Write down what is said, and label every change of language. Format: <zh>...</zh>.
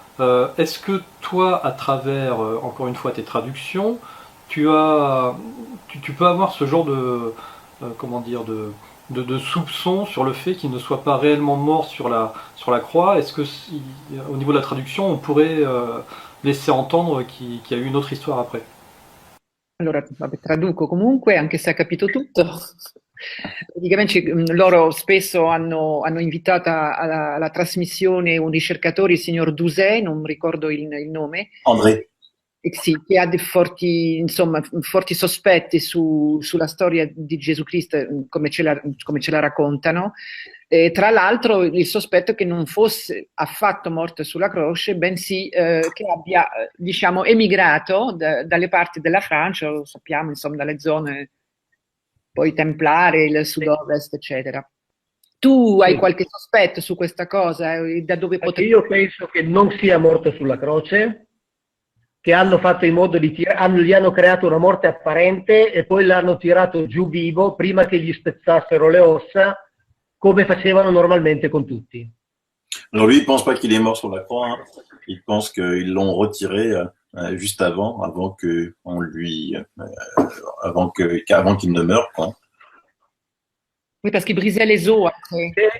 <fr>Est-ce que toi, à travers, encore une fois, tes traductions, tu peux avoir ce genre de, comment dire, de soupçon sur le fait qu'il ne soit pas réellement mort sur la croix? Est-ce que, au niveau de la traduction, on pourrait laisser entendre qu'il y a eu une autre histoire après?</fr> <it>Allora, vabbè, traduco comunque, anche se ha capito tutto. Praticamente loro spesso hanno invitato alla trasmissione un ricercatore, il signor Douzet, non ricordo il nome. André. Sì, che ha dei forti sospetti sulla storia di Gesù Cristo, come ce la raccontano. Tra l'altro il sospetto è che non fosse affatto morto sulla croce, bensì che abbia, diciamo, emigrato dalle parti della Francia, lo sappiamo, insomma, dalle zone poi templare, il sud-ovest, eccetera. Tu hai qualche sospetto su questa cosa? Da dove potrebbe... Io penso che non sia morto sulla croce, che hanno fatto in modo gli hanno creato una morte apparente e poi l'hanno tirato giù vivo prima che gli spezzassero le ossa, come facevano normalmente con tutti.</it> <fr>Alors lui, il pense pas qu'il est mort sur la croix. Hein. Il pense qu'ils l'ont retiré juste avant que on lui, avant qu'il ne meure, quoi. Oui, parce qu'il brisait les os après.</fr>